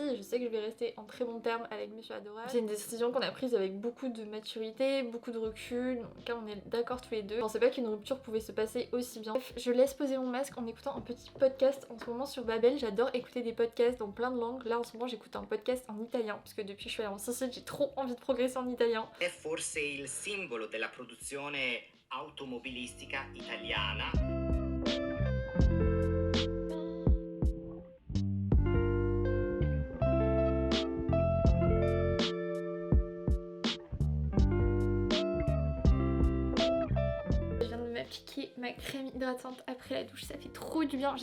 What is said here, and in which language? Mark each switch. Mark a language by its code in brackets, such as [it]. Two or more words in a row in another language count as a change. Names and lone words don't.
[fr] Et je sais que je vais rester en très bons termes avec Monsieur Adorable. C'est une décision qu'on a prise avec beaucoup de maturité, beaucoup de recul, car on est d'accord tous les deux. Je pensais pas qu'une rupture pouvait se passer aussi bien. Bref, je laisse poser mon masque en écoutant un petit podcast en ce moment sur Babel. J'adore écouter des podcasts dans plein de langues. Là en ce moment j'écoute un podcast en italien parce que depuis que je suis allée en Sicile j'ai trop envie de progresser en italien. [it] È forse il simbolo della produzione automobilistica italiana. [fr] M'appliquer ma crème hydratante après la douche, ça fait trop du bien.